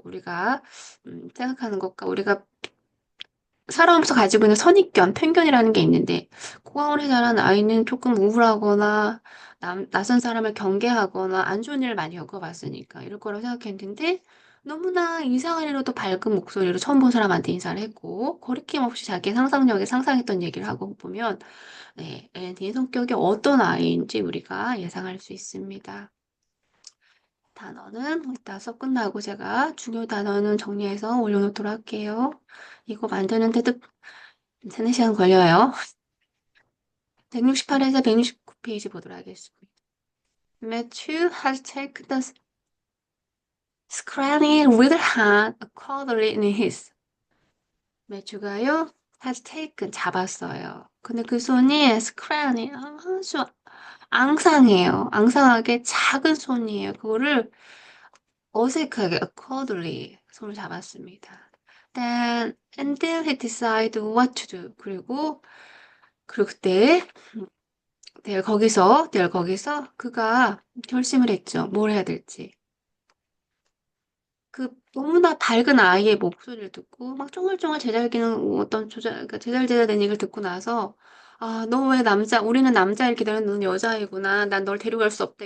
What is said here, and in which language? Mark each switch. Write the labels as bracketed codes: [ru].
[ko] 우리가, 생각하는 것과 우리가 살아오면서 가지고 있는 선입견, 편견이라는 게 있는데, 고아원에 자란 아이는 조금 우울하거나, 낯선 사람을 경계하거나, 안 좋은 일을 많이 겪어봤으니까, 이럴 거라고 생각했는데, 너무나 이상한 일로도 밝은 목소리로 처음 본 사람한테 인사를 했고, 거리낌 없이 자기 상상력에 상상했던 얘기를 하고 보면, 네, 애니의 성격이 어떤 아이인지 우리가 예상할 수 있습니다. 단어는 이따 수업 끝나고 제가 중요 단어는 정리해서 올려놓도록 할게요. 이거 만드는데도 3-4시간 걸려요. 168에서 169페이지 보도록 하겠습니다. [en] Matthew has taken the scrawny little hand accordingly in his. [ko] 매튜가요, [en] has taken, [ko] 잡았어요. 근데 그 손이 scrawny, 아주 앙상해요. 앙상하게 작은 손이에요. 그거를 어색하게 accordingly 손을 잡았습니다. [en] And then he decided what to do. [ko] 그리고 그때 델 거기서 그가 결심을 했죠. 뭘 해야 될지. 그 너무나 밝은 아이의 목소리를 듣고 막 쫑알쫑알 제잘기는 어떤 그러니까 제잘제잘된 얘기를 듣고 나서 아, 너 왜 우리는 남자를 기다리는 넌 여자이구나. 난 널 데려갈 수 없다.